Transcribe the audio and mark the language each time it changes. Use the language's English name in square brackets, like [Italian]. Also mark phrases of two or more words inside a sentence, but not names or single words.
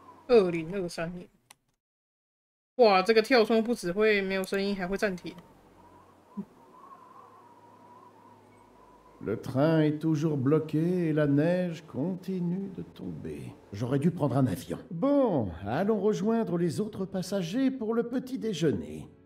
[Chinese] 2023年。哇，这个跳窗不只会没有声音，还会暂停。 [French] Le train est toujours bloqué et la neige continue de tomber. J'aurais dû prendre un avion. Bon, allons rejoindre les autres passagers pour le petit déjeuner.